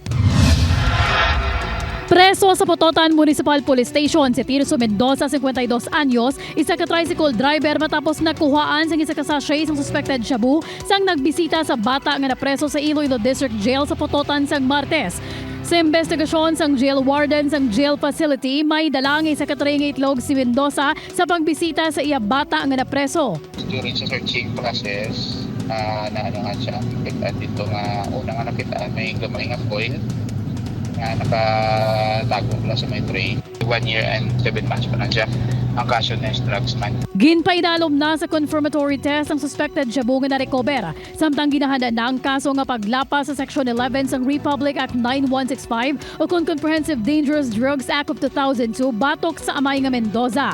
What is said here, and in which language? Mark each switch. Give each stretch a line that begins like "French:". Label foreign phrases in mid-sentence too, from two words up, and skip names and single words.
Hiligaynon: Preso sa Pototan Municipal Police Station si Tirso Mendoza, 52 anyos, isa ka tricycle driver matapos nakuhaan sang isa ka sachet sang suspected shabu sang nagbisita sa bata nga napreso sa Iloilo District Jail sa Pototan sang Martes. Sa investigasyon sang jail warden sang jail facility, may dalang isa ka itlog si Mendoza sa pagbisita sa iya bata nga napreso.
English: During sa searching process,
Hiligaynon: naanohan siya. At dito nga unang nakita may gamay nga foil na nakatago mula sa may tray.
English: 1 year and 7 months
Hiligaynon: pa na siya. Ang kaso na drugs man. Ginpaidalom na sa confirmatory test ang suspected shabu nga na-recover. Samtang ginahanda na ang kaso nga paglapas sa Section 11 sang Republic Act 9165 o kung Comprehensive Dangerous Drugs Act of 2002 batok sa amay nga Mendoza.